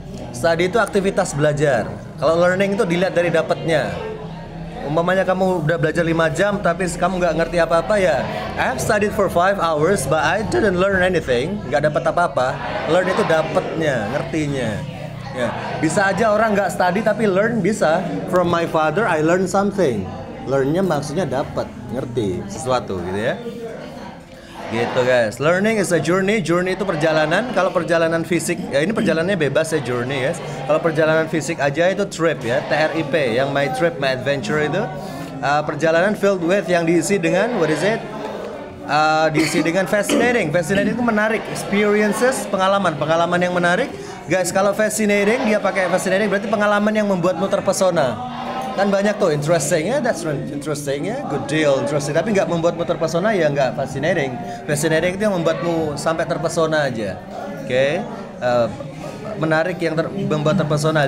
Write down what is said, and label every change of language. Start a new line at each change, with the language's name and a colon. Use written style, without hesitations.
Indonesian: Study itu aktivitas belajar. Kalau learning itu dilihat dari dapatnya. Umpamanya kamu udah belajar 5 jam tapi kamu nggak ngerti apa-apa ya.
English: I have studied for 5 hours but I didn't learn anything.
Indonesian: Nggak dapat apa-apa. Learn itu dapatnya, ngertinya. Ya, bisa aja orang nggak study tapi learn bisa.
English: From my father I learned something.
Indonesian: Learnnya maksudnya dapat, ngerti sesuatu gitu ya. Gitu guys.
English: Learning is a journey. Journey
Indonesian: itu perjalanan. Kalau perjalanan fisik, ya ini perjalanannya bebas ya, journey guys. Kalau perjalanan fisik aja itu trip ya, TRIP. Yang
English: my trip, my adventure
Indonesian: itu perjalanan
English: filled with,
Indonesian: yang diisi dengan
English: what is it?
Indonesian: Diisi dengan fascinating. Fascinating itu menarik. Experiences, pengalaman yang menarik. Guys, kalau fascinating, dia pakai fascinating berarti pengalaman yang membuatmu terpesona. Kan banyak tuh interesting ya,
English: that's interesting
Indonesian: ya, good deal, interesting. Tapi nggak membuatmu terpesona ya nggak fascinating. Fascinating itu yang membuatmu sampai terpesona aja. Oke, menarik yang membuat terpesona.